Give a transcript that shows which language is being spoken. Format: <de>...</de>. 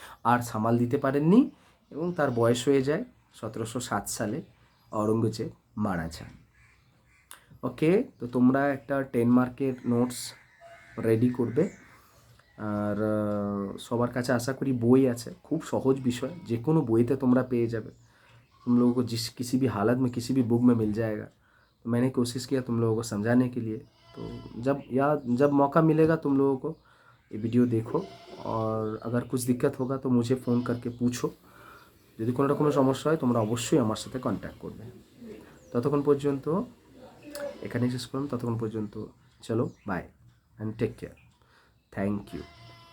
<bn>আর সামাল দিতে পারেননি এবং তার বয়স হয়ে যায় 1707 সালে औरंगजेब মারা যান। ওকে, তো তোমরা একটা 10 মার্কের নোটস রেডি করবে আর সবার কাছে আশা করি বই আছে, খুব সহজ বিষয়, যে কোনো বইতে তোমরা পেয়ে যাবে।</bn> <hi>तुम लोगों को किसी भी हालत में किसी भी बुक में मिल जाएगा। तो मैंने कोशिश किया तुम लोगों को समझाने के लिए। तो जब मौका मिलेगा तुम लोगों को ये वीडियो देखो और अगर कुछ दिक्कत होगा तो मुझे फ़ोन करके पूछो।</hi> <bn>যদি কোনো রকমের সমস্যা হয় তোমরা অবশ্যই আমার সাথে কন্ট্যাক্ট করবে। ততক্ষণ পর্যন্ত এখানেই শেষ করলাম। ততক্ষণ পর্যন্ত চলো by and take care. Thank you.</bn>